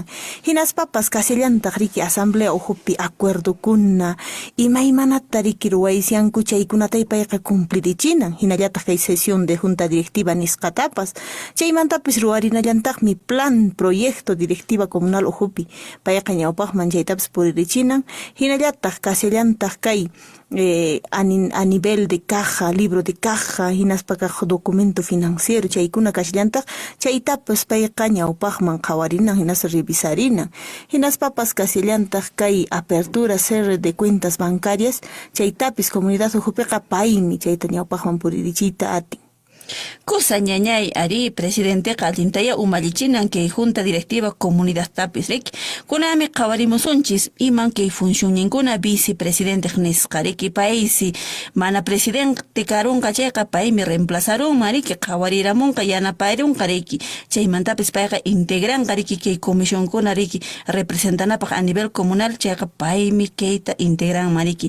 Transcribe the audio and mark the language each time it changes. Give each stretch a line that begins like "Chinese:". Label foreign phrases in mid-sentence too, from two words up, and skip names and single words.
Quechua: Hinaspapas kasillantaq riki asamblea uhupi acuerdokuna, imaymanata riki ruwaysianku chaykunatay payqa cumplirichinan. Hinallataq kay
Spanish: sesión de junta directiva
Quechua: nisqatapas, chaymantapis ruwarinallantaqmi plan, proyecto
Spanish: directiva comunal
Quechua: uhupi payqa ñawpaqman chaytapas puririchinan. Hinallataq kasillantaq kay
Spanish: a nivel de caja, libro de caja,
Quechua: hinaspaqa
Spanish: documento financiero,
Quechua: chaykuna kashllantaq, chaytapas payqa ñawpaqman qhawarinan, hinas revisarinan. Hinaspapas kasillantaq kay
Spanish: apertura, cierre de cuentas bancarias,
Quechua: chaytapis comunidad uhupiqa paymi chayta ñawpaqman puririchiyta atin. Kusa ñañay ari presidente qallintaya umallichinan kay
Spanish: junta directiva
Quechua: comunidad tapis riki kunami qhawarimusunchis iman kay funcionninkuna vicepresidente nisqariki paysi mana presidente karunqa chayqa paymi reemplazarunman riki qhawariramunqa yanapayrinqa riki chaymantapis payqa integranqa riki kay comisionkuna riki representanapaq
Spanish: a nivel comunal
Quechua: chayqa paymi kayta integranman riki.